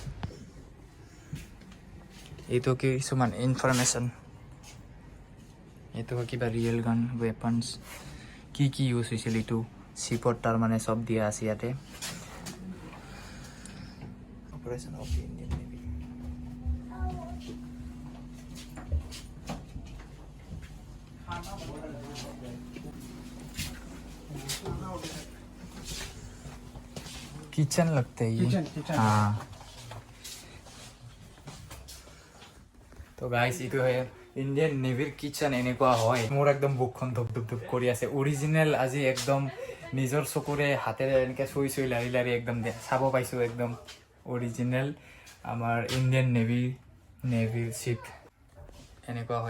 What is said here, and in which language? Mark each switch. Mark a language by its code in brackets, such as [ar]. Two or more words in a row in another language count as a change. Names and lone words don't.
[as] এইটো কিছুমান ইনফৰমেশ্যন। এইটো কিবা [en] real gun, weapons [as] কি ইউজ হৈছিল এইটো শ্বিপত, তাৰমানে চব দিয়া আছে ইয়াতে। [en] Operation of Indian Navy. [hi] किचन लगता है ये। [as] हाँ তো গাইজ এইটো হয় ইণ্ডিয়ান নেভিৰ কিটচেন। এনেকুৱা হয়। মোৰ একদম বুকখন ধপ কৰি আছে। অৰিজিনেল আজি একদম নিজৰ চকুৰে হাতেৰে এনেকৈ চুই লাৰি একদম চাব পাইছোঁ। একদম অৰিজিনেল আমাৰ ইণ্ডিয়ান নেভিৰ শ্বিপ এনেকুৱা হয়।